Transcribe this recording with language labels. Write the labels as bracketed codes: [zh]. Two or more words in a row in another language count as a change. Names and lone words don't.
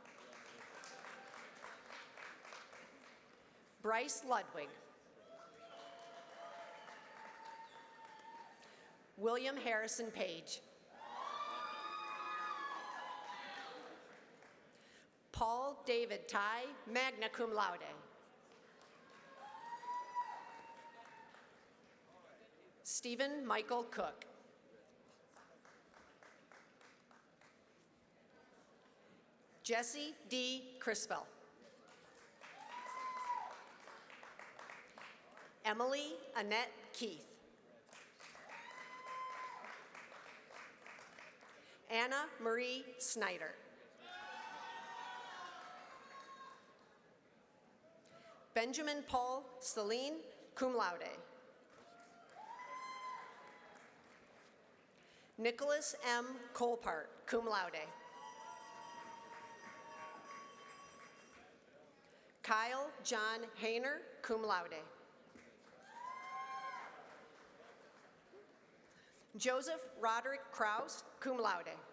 [en] Bryce Ludwig. William Harrison Page. Paul David Ty, [la] magna cum laude. [en] Stephen Michael Cook. Jesse D. Crispell. Emily Annette Keith. Anna Marie Snyder. Benjamin Paul Celine, [la] cum laude. [en] Nicholas M. [la] Colpart, cum laude. [en] Kyle John Hayner, [la] cum laude. [en] Joseph Roderick Kraus, [la] cum laude.